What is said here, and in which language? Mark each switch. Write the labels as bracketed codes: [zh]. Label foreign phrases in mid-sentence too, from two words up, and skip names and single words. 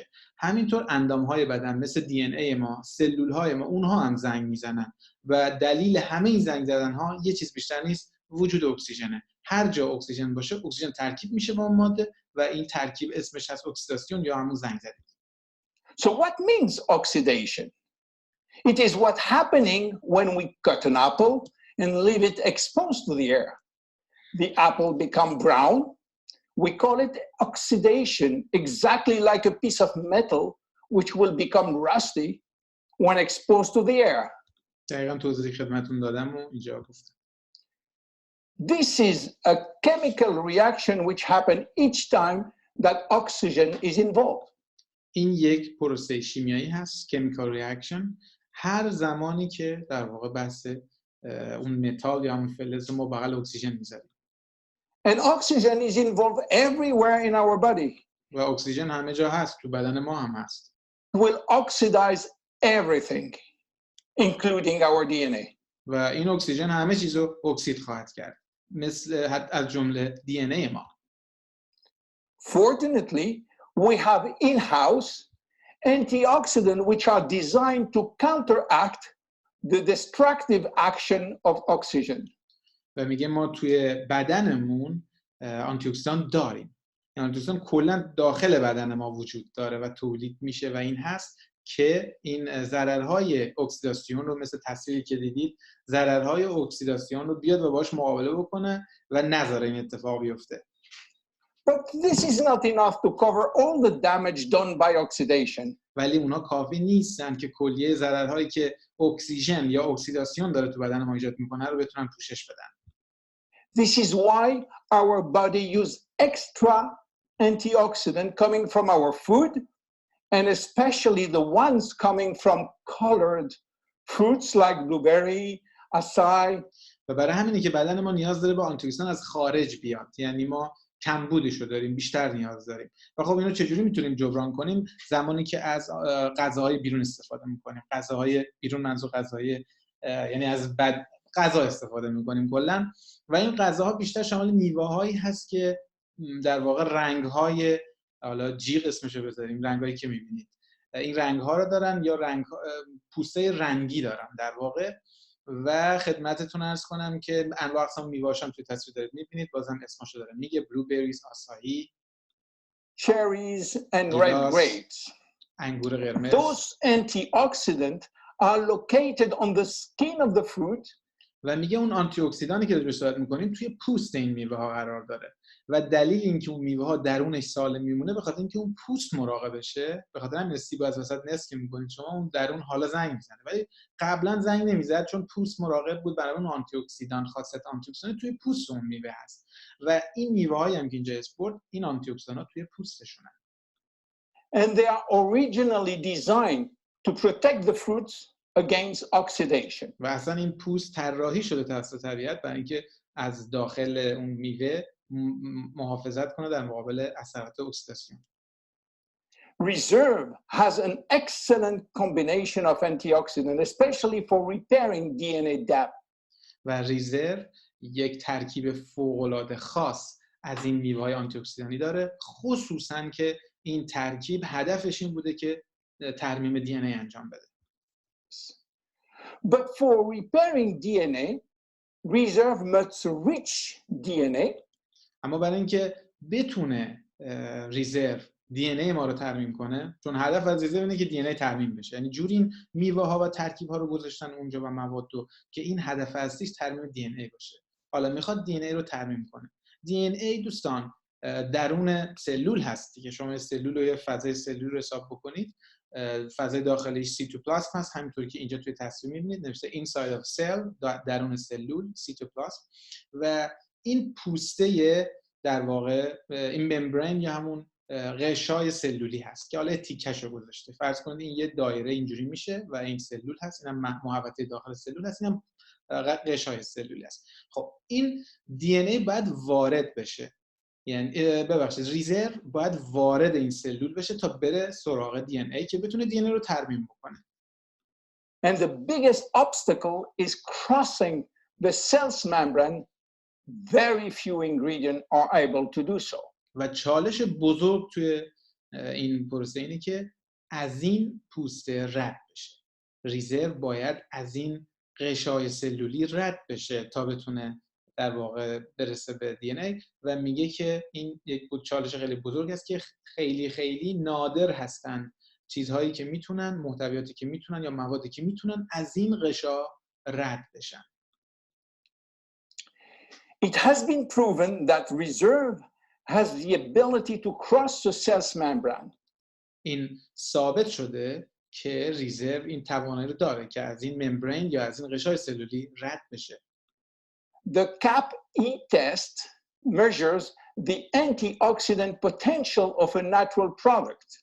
[fa] همینطور اندام‌های بدن مثل دی ان ای ما، سلول‌های ما، اونها هم زنگ میزنن و دلیل همه این زنگ زدن‌ها یه چیز بیشتر نیست، وجود اکسیژنه. هر جا اکسیژن باشه، اکسیژن ترکیب میشه با اون ماده و این ترکیب اسمش هست اکسیداسیون یا همون زنگ زدگی. [en] So what means oxidation? It is what's happening when we cut an apple and leave it exposed to the air. The apple becomes brown. We call it oxidation, exactly like a piece of metal which will become rusty when exposed to the air. [fa] دقیقاً توضیحی خدمتتون دادم و اینجا گفتم. [en] This is a chemical reaction which happens each time that oxygen is involved. [fa] این یک پروسه شیمیایی هست، [en] chemical reaction، [fa] هر زمانی که در واقع بحث اون متال یا اون فلز ما بغل اکسیژن میذاریم. [en] And oxygen is involved everywhere in our body. [fa] و اکسیژن همه جا هست، تو بدن ما هم هست. [en] It will oxidize everything, including our DNA. [fa] و این اکسیژن همه چیز رو اکسید خواهد کرد، مثل از جمله دی ان ای ما. [en] Fortunately, we have in-house antioxidants which are designed to counteract the destructive action of oxygen. [fa] و میگه ما توی بدنمون آنتی اکسیدان داریم. آنتی اکسیدان کلا داخل بدن ما وجود داره و تولید میشه و این هست که این ضررهای اکسیداسیون رو مثل تصویری که دیدید، ضررهای اکسیداسیون رو بیاد و باهاش مقابله بکنه و نذاره این اتفاق بیفته. [en] But this is not enough to cover all the damage done by oxidation. [fa] ولی اونا کافی نیستن که کلیه ضررهایی که اکسیژن یا اکسیداسیون داره تو بدن ما ایجاد میکنه رو بتونن پوشش بدن. [en] This is why our body use extra antioxidant coming from our food, and especially the ones coming from colored fruits like blueberry, acai. [fa] و برای همینه که بدن ما نیاز داره به آنتی اکسیدان از خارج بیاد، یعنی ما کمبودشو داریم، بیشتر نیاز داریم. و خب اینو چجوری میتونیم جبران کنیم؟ زمانی که از غذاهای بیرون استفاده میکنیم. غذاهای بیرون منظور غذای یعنی از غذا استفاده میکنیم کلا، و این غذاها بیشتر شامل میوه‌هایی هست که در واقع رنگ‌های، حالا جیغ اسمشو بذاریم، رنگایی که میبینید این رنگ‌ها رو دارن یا پوسته رنگی دارن در واقع. و خدمتتون عرض کنم که انواع اقسام میوه‌هاش هم توی تصویر دارید میبینید، بازم اسمشو داره میگه بلوبریز، آسایی، [en] cherries and red grapes. [fa] انگور قرمز. [en] Those antioxidants are located on the skin of the fruit. [fa] و میگه اون آنتی اکسیدانی که روش صحبت می‌کنیم توی پوست این میوه ها قرار داره و دلیل اینکه اون میوه ها درونش سالم میمونه به خاطر اینکه اون پوست مراقبشه. به خاطر همین سیب از وسط نصف می‌کنید شما، اون درون حالا زنگ میزنه ولی قبلا زنگ نمیزد چون پوست مراقب بود برای اون آنتی اکسیدان. خاصیت آنتی اکسیدان توی پوست اون میوه هست و این میوه‌هایی هم که اینجا اسپورت این آنتی اکسیدان‌ها توی پوستشونه. [en] And they are originally designed to protect the fruits against oxidation. [fa] و اصلا این پوست طراحی شده توسط طبیعت برای اینکه از داخل اون میوه محافظت کنه در مقابل اثرات اکسیداسیون. [en] Reserve has an excellent combination of antioxidants, especially for repairing DNA damage. [fa] و ریزرو یک ترکیب فوق‌العاده خاص از این میوه‌های آنتی اکسیدانی داره، خصوصا که این ترکیب هدفش این بوده که ترمیم دی ان ای انجام بده. [en] But for repairing DNA, reserve must reach DNA. [fa] اما برای اینکه بتونه ریزرو دی ان ای ما رو ترمیم کنه، چون هدف از ریزرو اینه که دی ان ای ترمیم بشه، یعنی جوری این میوه ها و ترکیب ها رو گذاشتن اونجا و مواد رو که این هدف اصلیش ترمیم دی ان ای باشه. حالا میخواد دی ان ای رو ترمیم کنه. دی ان ای دوستان درون سلول هست دیگه. شما سلول رو یا فضای سلول رو حساب بکنید، فضای داخلیش C2+ هست، همینطوری که اینجا توی تصویر می‌بینید نوشته [en] inside of cell، [fa] درون سلول C2+، و این پوسته در واقع این ممبرین یا همون غشای سلولی هست که حالا تیکه‌شو گذاشته. فرض کنید این یه دایره اینجوری میشه و این سلول هست، اینم محوطه داخل سلول هست، اینم غشای سلولی هست. خب این دی ان ای باید وارد بشه، یعنی ببخشید ریزرو باید وارد این سلول بشه تا بره سراغ دی ان ای که بتونه دی ان ای رو ترمیم بکنه. [en] And the biggest obstacle is crossing the cell's membrane. Very few ingredients are able to do so. [fa] و چالش بزرگ توی این پروسه اینه که از این پوسته رد بشه. ریزرو باید از این غشای سلولی رد بشه تا بتونه در واقع برسه به دی ان ای و میگه که این یک چالش خیلی بزرگ است که خیلی خیلی نادر هستن چیزهایی که میتونن، محتویاتی که میتونن یا موادی که میتونن از این غشا رد بشن. [en] It has been proven that reserve has the ability to cross the cell's membrane. [fa] این ثابت شده که ریزرو این توانایی رو داره که از این ممبرین یا از این غشای سلولی رد بشه. [en] The CAP-E test measures the antioxidant potential of a natural product.